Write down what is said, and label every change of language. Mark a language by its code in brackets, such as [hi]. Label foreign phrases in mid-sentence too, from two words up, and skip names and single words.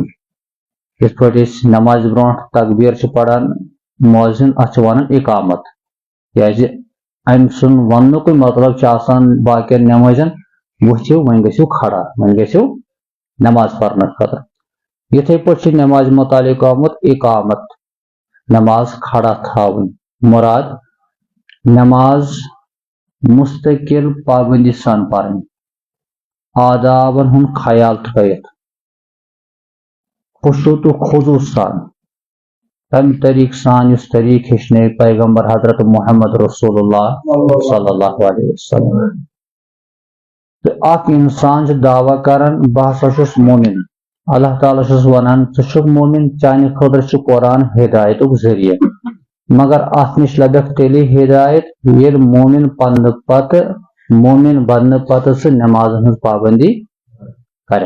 [ks] یتھ پٲٹھۍ أسۍ نماز برونٛٹھ تکبیر چھِ پران مؤذِن اتھ چھِ ونان اقامت کیازِ امہِ سُنٛد وننُکُے مطلب چھُ آسان باقین نمازن ؤتھِو وۄنۍ گٔژھِو کھڑا وۄنۍ گٔژھِو نماز پرنہٕ خٲطرٕ. یِتھے پٲٹھۍ چھُ نماز متعلق آمُت اقامت نماز کھڑا تھاوٕنۍ. مراد نماز مستقل پابندی سان پرن آدابن ہند خیال تھٲیِتھ خشوع تو خضوع سان تمہِ طریقہٕ سان یُس طریقہٕ ہیٚچھنٲے پیغمبر حضرت محمد رسول اللہ [ar] صلی اللہ علیہ وسلم. [ks] تہٕ اکھ انسان چھُ دعویٰ کران بہٕ ہسا چھُس مومن. اللہ تعالیٰ چھُس ونان ژٕ چھُکھ مومن چانہِ خٲطرٕ چھُ قرآن ہدایتُک ذٔریعہٕ مگر اتھ نِش لبیٚکھ تیٚلے ہدایت ییٚلہِ مومن بننہٕ پتہٕ سُہ نمازن ہٕنٛز پابندی کرِ.